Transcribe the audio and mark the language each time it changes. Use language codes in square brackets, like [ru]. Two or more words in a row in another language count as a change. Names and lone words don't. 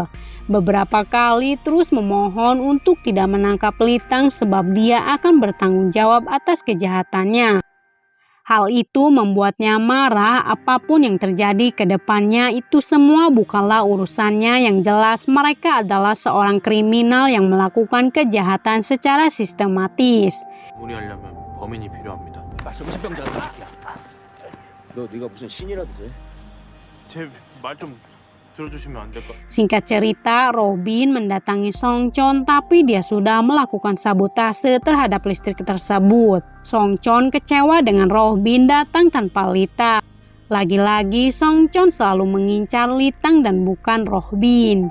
[id] Beberapa kali terus memohon untuk tidak menangkap Lee Tang sebab dia akan bertanggung jawab atas kejahatannya. Hal itu membuatnya marah. Apapun yang terjadi ke depannya itu semua bukanlah urusannya. Yang jelas mereka adalah seorang kriminal yang melakukan kejahatan secara sistematis. [ko] 마무리하려면 범인이 필요합니다. 정신병자가 새끼야. 너 네가 무슨 신이라도 돼? 제 말 좀 들어주시면 안 될까? [id] Singkat cerita, Roh Bin mendatangi Song Chon tapi dia sudah melakukan sabotase terhadap listrik tersebut. Song Chon kecewa dengan Roh Bin datang tanpa Lee Tang. Lagi-lagi Song Chon selalu mengincar Lee Tang dan bukan Roh Bin.